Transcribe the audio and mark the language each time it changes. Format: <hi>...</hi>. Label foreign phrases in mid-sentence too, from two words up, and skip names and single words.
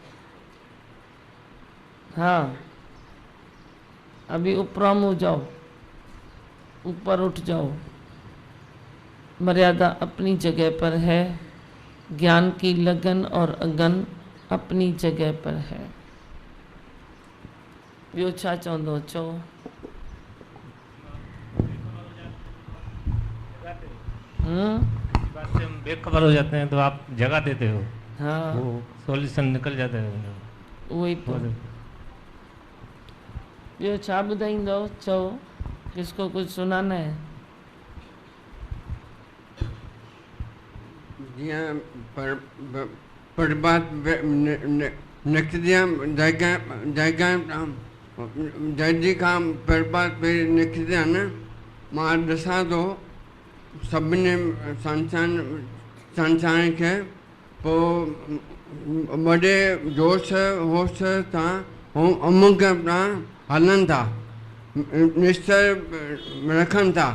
<hi>हाँ अभी उपराम हो जाओ, ऊपर उठ जाओ। मर्यादा अपनी जगह पर है, ज्ञान की लगन और अगन अपनी जगह पर है।</hi> <sd>ॿियो छा चवंदो चओ।</sd> <hi>बात से हम बेखबर हो जाते हैं तो आप जगह देते हो। हाँ वो सॉल्यूशन निकल जाता है। वही तो।</hi> <sd>ॿियो छा ॿुधाईंदो चओ,</sd> <hi>किसको कुछ सुनाना है।</hi> <sd>जीअं प्रभात निकिरंदियां जल्दी खां प्रभात पहिरीं निकिरंदा आहिनि। मां ॾिसां थो सभिनी संसार खे पोइ वॾे जोश होश सां अमुक सां हलनि था, निश्चय रखनि था।</sd>